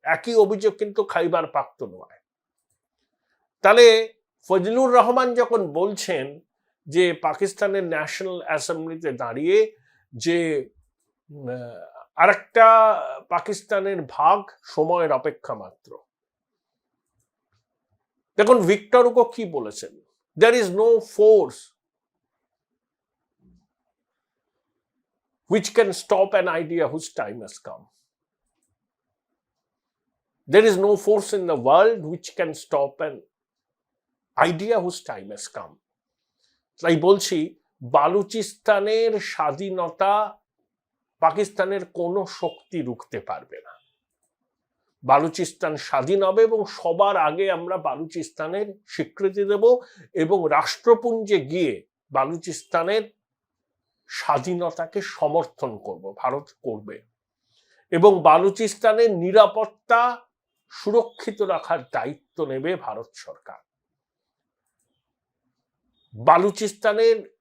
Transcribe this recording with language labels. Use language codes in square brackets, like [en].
[bn] একই অভিযোগ কিন্তু খাইবার পাখতুনখোয়ায়। তাহলে ফজলুর রহমান যখন বলছেন যে পাকিস্তানের ন্যাশনাল অ্যাসেম্বলিতে দাঁড়িয়ে যে আরেকটা পাকিস্তানের ভাগ সময়ের অপেক্ষা মাত্র, দেখুন ভিক্টর হুগো কি বলেছেন, [en] there is no force which can stop an idea whose time has come. There is no force in the world which can stop an idea whose time has come. [bn] তাই বলছি, বালুচিস্তানের স্বাধীনতা পাকিস্তানের কোনো শক্তি রুখতে পারবে না। বালুচিস্তান স্বাধীন হবে এবং সবার আগে আমরা বালুচিস্তানের স্বীকৃতি দেব এবং রাষ্ট্রপুঞ্জে গিয়ে বালুচিস্তানের স্বাধীনতাকে সমর্থন করব, ভারত করবে, এবং বালুচিস্তানের নিরাপত্তা সুরক্ষিত রাখার দায়িত্ব নেবে ভারত সরকার। বালুচিস্তানের